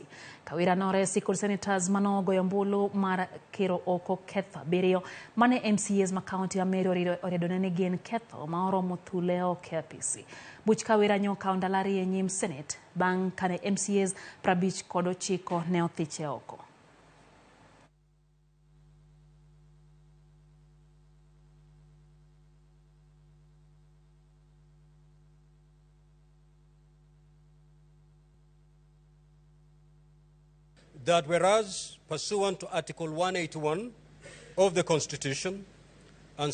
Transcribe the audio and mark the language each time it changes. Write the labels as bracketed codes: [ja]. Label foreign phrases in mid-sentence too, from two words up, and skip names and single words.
[luo] Kawira noresi kod senators manogo ombulu mar kiro oko ketho abiriyo mane MCAs ma kaunti ya Meru oredone ni gin ketho ma oromo thule oko APC. Buch Kawira nyoka ondalari e nyim Senate bang' kane MCAs 59 ne othiche oko. [en] That whereas pursuant to Article 181 of the Constitution and